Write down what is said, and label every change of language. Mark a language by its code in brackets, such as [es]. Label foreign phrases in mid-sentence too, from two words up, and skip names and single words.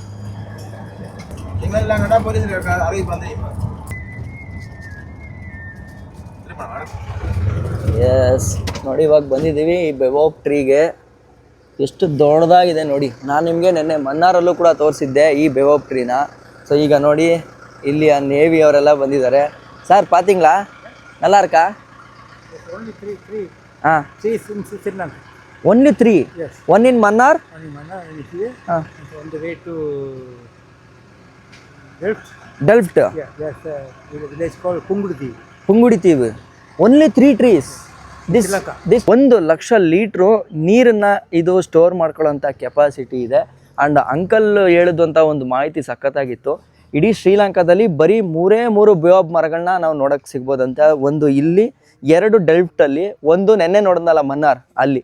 [kn] ಎಸ್, ನೋಡಿ ಇವಾಗ ಬಂದಿದ್ದೀವಿ ಈ ಬೆವೋಪ್ ಟ್ರೀಗೆ. ಎಷ್ಟು ದೊಡ್ಡದಾಗಿದೆ ನೋಡಿ. ನಾನು ನಿಮಗೆ ನೆನ್ನೆ ಮನ್ನಾರಲ್ಲೂ ಕೂಡ ತೋರಿಸಿದ್ದೆ ಈ ಬೆವೋಪ್ ಟ್ರೀನ. ಸೊ ಈಗ ನೋಡಿ, ಇಲ್ಲಿ ಆ ನೇವಿ ಅವರೆಲ್ಲ ಬಂದಿದ್ದಾರೆ. [ta] சார் பாத்திங்களா? நல்லா இருக்கா? ಹಾಂ, [en] Only 3? Yes. One in Mannar? One in Mannar and here. Ah. And on the way to Delft. Delft? Yeah, there's a village called Pungudi. [kn] ಪುಂಗುಡಿತೀವಿ. [en] Only 3 trees. This [kn] 1 ಲಕ್ಷ ಲೀಟ್ರು ನೀರನ್ನ ಇದು ಸ್ಟೋರ್ ಮಾಡ್ಕೊಳ್ಳೋಂಥ ಕೆಪಾಸಿಟಿ ಇದೆ. ಆ್ಯಂಡ್ ಅಂಕಲ್ ಹೇಳಿದಂಥ ಒಂದು ಮಾಹಿತಿ ಸಖತ್ತಾಗಿತ್ತು. ಇಡೀ ಶ್ರೀಲಂಕಾದಲ್ಲಿ ಬರೀ 3 ಬೇಬ್ ಮರಗಳನ್ನ ನಾವು ನೋಡೋಕ್ಕೆ ಸಿಗ್ಬೋದಂತ. ಒಂದು ಇಲ್ಲಿ, 2 ಡೆಲ್ಫ್ಟಲ್ಲಿ, ಒಂದು ನೆನ್ನೆ ನೋಡಿದ್ನಲ್ಲ ಮನ್ನಾರ್ ಅಲ್ಲಿ.